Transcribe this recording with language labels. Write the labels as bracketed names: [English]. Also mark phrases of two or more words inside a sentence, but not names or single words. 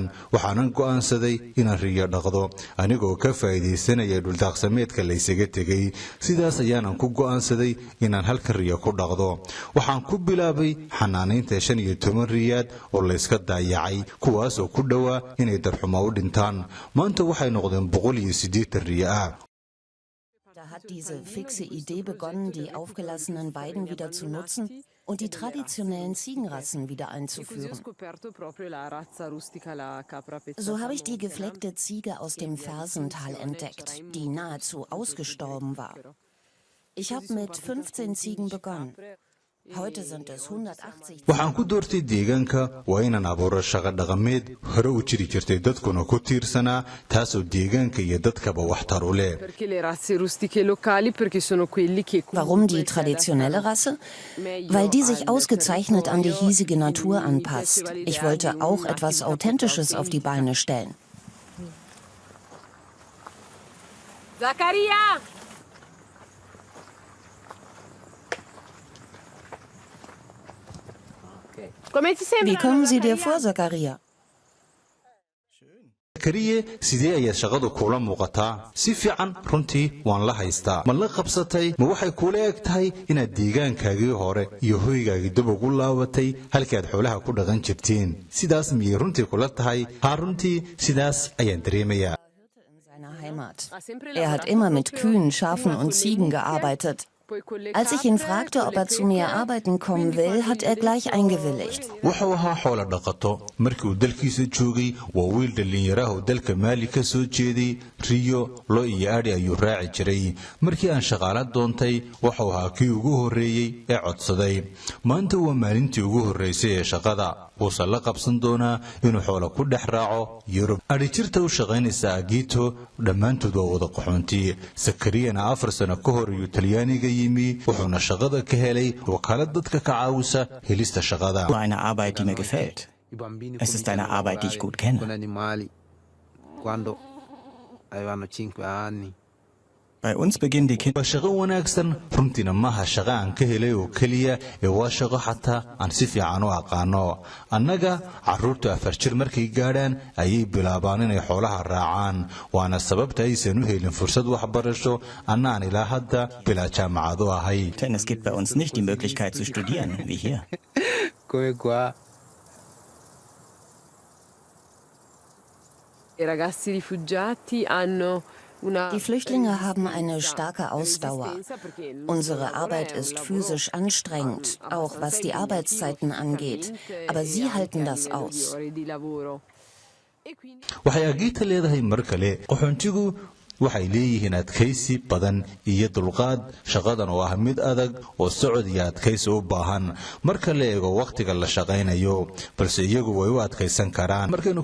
[Somali] waxaanan go'aansaday inaan riyo dhaqdo anigoo ka faa'iidaysanaya dhuldaaqsameedka la isaga tegay. sidaas ayaanan ku go'aansaday inaan halkan riyo ku dhaqdo. waxaan ku bilaabay xanaanaynta 15 riyaad oo la iska daayacay kuwaas oo ku dhowaa inay darxumo u dhintaan. maanta waxay noqdeen 180 riyo ah. [German] Da hat diese fixe Idee begonnen, die aufgelassenen Weiden wieder zu nutzen. und die traditionellen Ziegenrassen wieder einzuführen. So habe ich die gefleckte Ziege aus dem Fersental entdeckt, die nahezu ausgestorben war. Ich habe mit 15 Ziegen begonnen. Heute sind es 180. [Somali] waxaan ku doortay deegaanka waa inaan abuuro shaqo dhaqameed hore u jiri jirtay dadkuna ku tiirsanaa taasoo deegaanka iyo dadkaba waxtar u leh. [German] Warum die traditionelle Rasse? Weil die sich ausgezeichnet an die hiesige Natur anpasst. Ich wollte auch etwas Authentisches auf die Beine stellen. Zaccaria! Wie kommen Sie dir vor, Zakaria? [Somali] zakariye sidee ayaad shaqadu kula muuqataa si fiican runtii waan la haystaa ma la qabsatay ma waxay kula eg tahay inaad deegaankaagii hore iyo hoygaagii dib ugu laabatay halkii aad xoolaha ku dhaqan jirteen sidaas miyay runtii kula tahay haa runtii sidaas ayaan dareemayaa. [German] Er hat immer mit Kühen, Schafen und Ziegen gearbeitet. Als ich ihn fragte, ob er zu mir arbeiten kommen will, hat er gleich eingewilligt. [Somali] wuxuu ahaa xoolo dhaqato markii uu dalkiisa joogay waa wiil dhalinyaraha oo dalka Maali ka soo jeeday riyo lo iyo adhi ayuu raaci jiray markii aan shaqaale doontay wuxuu ahaa kii ugu horeeyay ee codsaday maanta waa maalintii ugu horeysay ee shaqada wuxuu la qabsan doonaa inuu xoolo ku dhex raaco Yurub adhi jirta u shaqaynaysa Agito dhammaantood waa wada qaxoontii Zakariyana 4 sano ka hor ayuu Talyaaniga yimi wuxuuna shaqada ka helay wakaalad dadka ka caawisa helista shaqada. [German] Eine Arbeit, die mir gefällt. Es ist eine Arbeit, die ich gut kenne. Bei uns beginnen die Kinder. [Somali] waa shaqo wanaagsan runtiina maaha shaqo aan ka helay oo keliya ee waa shaqo xataa aan si fiican u aqaano annaga carruurtu 4 jir markay gaadhaan ayay bilaabaan inay xoolaha raacaan waana sababta aysan u helin fursad waxbarasho annaan ilaa hadda bilaa jaamacad u ahay. [German] Denn es gibt bei uns nicht die Möglichkeit zu studieren, wie hier. Die Flüchtlinge haben eine starke Ausdauer. Unsere Arbeit ist physisch anstrengend, auch was die Arbeitszeiten angeht. Aber sie halten das aus. [Somali] waxay Agito leedahay mar kale qaxoontigu waxay leeyihiin adkaysi badan iyo dulqaad shaqadan oo ah mid adag oo socod iyo adkaysi u baahan marka la eego waqtiga la shaqaynayo balse iyagu way u adkaysan karaan markaynu